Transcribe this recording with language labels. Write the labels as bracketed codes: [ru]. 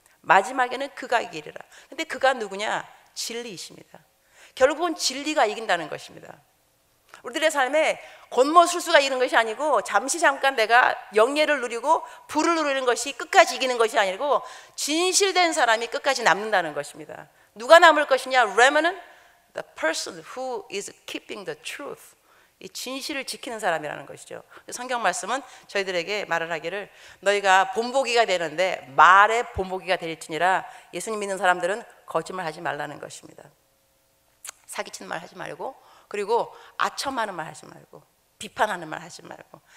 [ko] 마지막에는 그가 이기리라. 근데 그가 누구냐? 진리이십니다. 결국은 진리가 이긴다는 것입니다. 우리들의 삶에 곤모술수가 이기는 것이 아니고, 잠깐 내가 영예를 누리고 부를 누리는 것이 끝까지 이기는 것이 아니고, 진실된 사람이 끝까지 남는다는 것입니다. 누가 남을 것이냐? [en] Remnant, the person who is keeping the truth. [ko] 이 진실을 지키는 사람이라는 것이죠. 성경 말씀은 저희들에게 말을 하기를, 너희가 본보기가 되는데 말의 본보기가 될지니라. 예수님 믿는 사람들은 거짓말 하지 말라는 것입니다. 사기치는 말 하지 말고, 그리고 아첨하는 말 하지 말고, 비판하는 말 하지 말고.